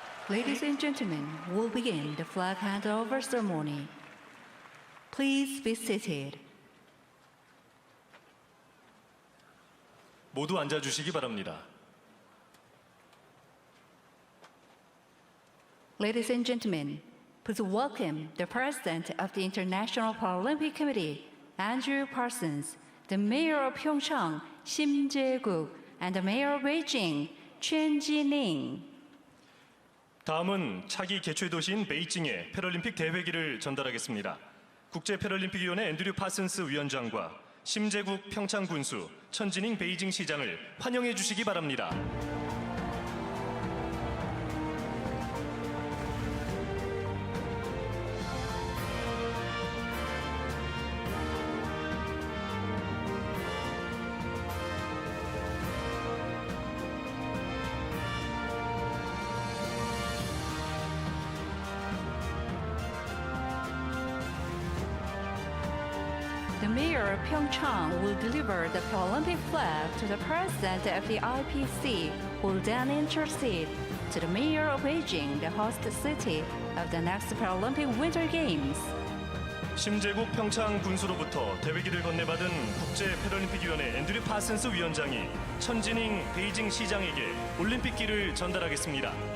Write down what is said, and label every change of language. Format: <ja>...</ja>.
<en>Ladies and gentlemen, we'll begin the flag handover ceremony. Please be seated.</en> <ko>모두 앉아 주시기 바랍니다.</ko> <en>Ladies and gentlemen, please welcome the President of the International Paralympic Committee, Andrew Parsons, the mayor of PyeongChang, Shim Jae-guk, and the mayor of Beijing, Chen Jining.</en> <ko>다음은 차기 개최 도시인 베이징의 패럴림픽 대회기를 전달하겠습니다. 국제 패럴림픽위원회 앤드류 파슨스 위원장과 심재국 평창 군수, 천진잉 베이징 시장을 환영해 주시기 바랍니다.</ko> <en>The mayor of PyeongChang will deliver the Paralympic flag to the president of the IPC, who will then intercede to the mayor of Beijing, the host city of the next Paralympic Winter Games.</en> <ko>심재국 평창 군수로부터 대회기를 건네받은 국제 패럴림픽위원회 앤드류 파슨스 위원장이 천진잉 베이징 시장에게 올림픽기를 전달하겠습니다.</ko>